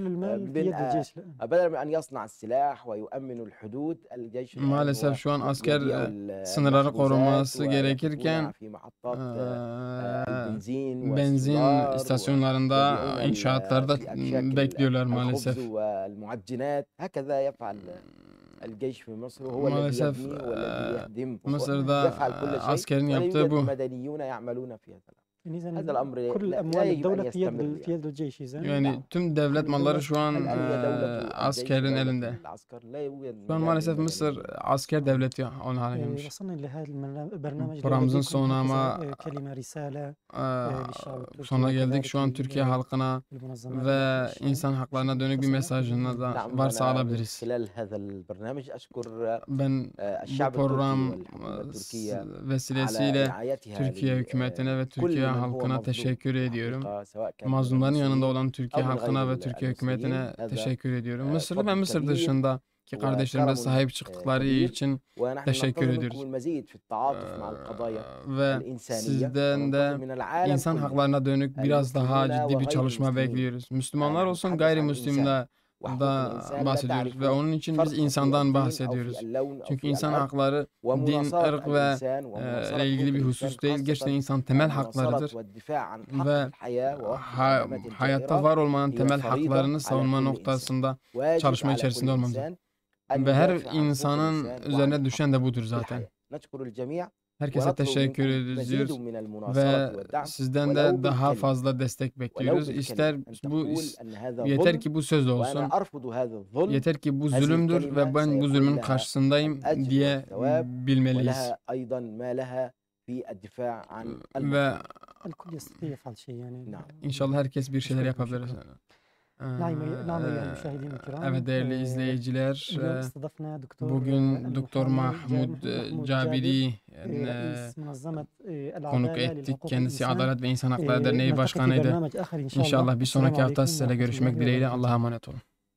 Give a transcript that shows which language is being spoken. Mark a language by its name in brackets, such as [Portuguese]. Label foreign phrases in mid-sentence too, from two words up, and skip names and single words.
[Turkish] Maalesef şu an asker sınırları koruması gerekirken benzin istasyonlarında, inşaatlarda bekliyorlar maalesef. [Arabic] الجيش في مصر هو الذي [Turkish] Maalesef [Arabic] يبني والذي يهدم [Turkish] Mısır'da [Arabic] يفعل كل شيء [Turkish] askerin [Arabic] ولا [Turkish] yaptığı [Arabic] يوجد [Turkish] bu. [Arabic] مدنيون يعملون في هذا الأمر. يعني إذن هذا الأمر كل لا أموال يجب أن الدولة في يستمر يد يعني. الجيش إذن. [Turkish] Yani tüm devlet malları şu an [Arabic] الآن هي دولة الجيش [Turkish] askerin [Arabic] ودولة [Turkish] elinde. [Arabic] العسكر لا يوجد [Turkish] Şu an [Arabic] مجال [Turkish] maalesef Mısır [Arabic] للمدنيين. [Turkish] asker devleti onun hale gelmiş. [Arabic] وصلنا لهذا البرنامج [Turkish] Programımızın [Arabic] لأوديكم [Turkish] sonuna ama [Arabic] هكذا كلمة رسالة للشعب التركي [Turkish] sonuna geldik. Şu an [Arabic] وكذلك [Turkish] Türkiye halkına [Arabic] للمنظمات [Turkish] ve [Arabic] الدولية. [Turkish] insan haklarına dönük bir mesajını da [Arabic] نعم [Turkish] varsa [Arabic] أنا من [Turkish] alabiliriz. [Arabic] خلال هذا البرنامج أشكر [Turkish] Ben bu [Arabic] الشعب [Turkish] program [Arabic] التركي والحكومة التركية على [Turkish] vesilesiyle [Arabic] رعايتها [Turkish] Türkiye hükümetine ve [Arabic] لكل Türkiye من هو [Turkish] halkına [Arabic] مظلوم [Turkish] teşekkür [Arabic] في [Turkish] ediyorum. [Arabic] الحقيقة سواء كان من [Turkish] Mazlumların yanında [Arabic] المصريين [Turkish] olan Türkiye [Arabic] أو من [Turkish] halkına [Arabic] غير [Turkish] ve Türkiye hükümetine [Arabic] المصريين. هذا [Turkish] teşekkür ediyorum. Mısırlı ve [Arabic] فضل Mısır كبير [Turkish] dışındaki kardeşlerimize [Arabic] وكرم [Turkish] sahip çıktıkları [Arabic] كبير [Turkish] için [Arabic] ونحن [Turkish] teşekkür [Arabic] ننتظر [Turkish] ediyoruz. [Arabic] منكم المزيد في التعاطف مع القضايا [Turkish] Ve [Arabic] الإنسانية [Turkish] sizden [Arabic] وننتظر [Turkish] de [Arabic] من العالم [Turkish] insan [Arabic] كله [Turkish] haklarına dönük biraz daha [Arabic] المسلمين [Turkish] ciddi bir [Arabic] وغير [Turkish] çalışma [Arabic] المسلمين. [Turkish] bekliyoruz. Müslümanlar [Arabic] نحن [Turkish] olsun, [Arabic] نتحدث عن [Turkish] gayrimüslimler [Arabic] وحقوق [Turkish] da [Arabic] الإنسان لا [Turkish] bahsediyoruz ve [Arabic] تعرف [Turkish] onun için [Arabic] فرقا [Turkish] biz [Arabic] في [Turkish] insandan [Arabic] الدين أو [Turkish] bahsediyoruz. [Arabic] في اللون أو [Turkish] Çünkü [Arabic] في [Turkish] insan [Arabic] العرق [Turkish] hakları din, [Arabic] ومناصرة [Turkish] ırk ve [Arabic] الإنسان ومناصرة [Turkish] ile ilgili [Arabic] حقوق [Turkish] bir [Arabic] الإنسان [Turkish] husus değil. Gerçekten [Arabic] خاصة [Turkish] insan temel [Arabic] مناصرة [Turkish] haklarıdır. [Arabic] والدفاع عن حق [Turkish] Ve [Arabic] الحياة ووحدة الحياة [Turkish] hayatta [Arabic] الجائرة [Turkish] var olmanın [Arabic] هي [Turkish] temel [Arabic] فريضة [Turkish] haklarını [Arabic] على [Turkish] savunma [Arabic] كل إنسان. [Turkish] noktasında [Arabic] واجب [Turkish] çalışma [Arabic] على كل [Turkish] içerisinde olmamız. [Arabic] إنسان أن [Turkish] Ve her [Arabic] يدافع عن حقوق [Turkish] insanın [Arabic] الإنسان وعن [Turkish] üzerine düşen [Arabic] الحق [Turkish] de budur [Arabic] في [Turkish] zaten. [Arabic] الحياة. نشكر الجميع [Turkish] Herkese [Arabic] ونطلب [Turkish] teşekkür [Arabic] منكم مزيد [Turkish] ediyoruz [Arabic] من [Turkish] ve [Arabic] المناصرة والدعم [Turkish] sizden [Arabic] ولو [Turkish] de daha [Arabic] بالكلمة [Turkish] fazla destek [Arabic] ولو [Turkish] bekliyoruz. İster [Arabic] بالكلمة أن [Turkish] bu [Arabic] تقول أن هذا [Turkish] yeter [Arabic] ظلم [Turkish] ki bu söz [Arabic] وأنا [Turkish] olsun. [Arabic] أرفض هذا الظلم [Turkish] Yeter ki bu [Arabic] هذه [Turkish] zulümdür [Arabic] الكلمة [Turkish] ve ben bu [Arabic] سيكون [Turkish] zulmün [Arabic] لها [Turkish] karşısındayım [Arabic] الأجر [Turkish] diye [Arabic] والثواب [Turkish] bilmeliyiz. [Arabic] ولها أيضا ما لها في الدفاع عن [Turkish] Ve [Arabic] المظلوم. الكل يستطيع يفعل شيء يعني. نعم. [Turkish] inşallah herkes bir şeyler [Arabic] شكراً، [Turkish] yapabilir. [Arabic] نعم أيها المشاهدين الكرام. [Turkish] Evet değerli izleyiciler, [Arabic] اليوم استضفنا دكتور [Turkish] bugün Doktor [Arabic] المحامي Mahmud محمود Cabiri رئيس منظمة [Turkish] konuk [Arabic] العدالة [Turkish] ettik. [Arabic] للحقوق [Turkish] Kendisi [Arabic] الإنسان. [Turkish] Adalet ve İnsan Hakları Derneği [Arabic] نلتقي في [Turkish] Başkanıydı. [Arabic] برنامج آخر إن شاء الله. [Turkish] İnşallah bir [Arabic] السلام [Turkish] sonraki hafta [Arabic] عليكم [Turkish] sizlerle [Arabic] ورحمة الله [Turkish] görüşmek dileğiyle. [Arabic] وبركاته. [Turkish] Allah'a emanet olun.